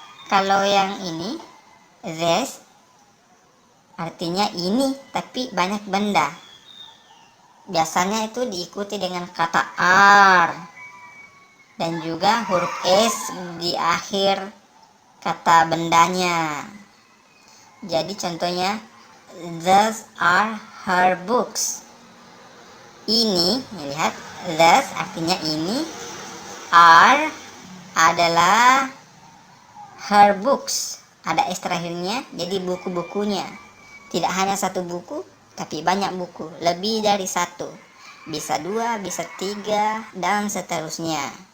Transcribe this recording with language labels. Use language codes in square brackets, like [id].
[id] Kalau yang ini this artinya ini tapi banyak benda. Biasanya itu diikuti dengan kata are dan juga huruf s di akhir kata bendanya. Jadi contohnya, [en] those are her books. [id] Ini, lihat, those artinya ini, are adalah her books, ada s terakhirnya, jadi buku-bukunya. Tidak hanya satu buku, tapi banyak buku, lebih dari satu, bisa 2, bisa 3, dan seterusnya.